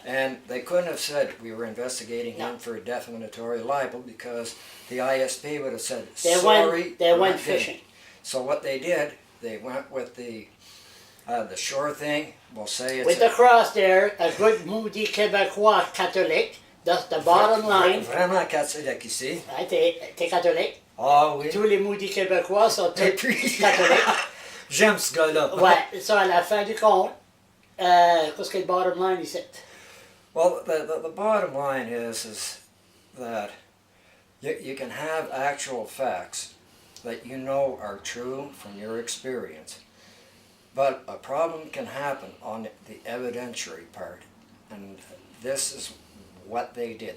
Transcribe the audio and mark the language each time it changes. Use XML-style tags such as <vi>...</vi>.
<en>And they couldn't have said we were investigating him for a defamatory libel, because the ISP would have said they went fishing. So what they did, they went with the sure thing. We'll say it's with the cross there, a good moody Québécois Catholic. That's the bottom line.</en> <fr>Vraiment catholique ici. T'es catholique? Ah oui. Tous les maudits Québécois sont catholiques. J'aime ce gars-là. Ouais, ça à la fin du compte, qu'est-ce que le bottom line ici?</fr> <en>Well, the bottom line is that you can have actual facts that you know are true from your experience. But a problem can happen on the evidentiary part, and this is what they did.</en>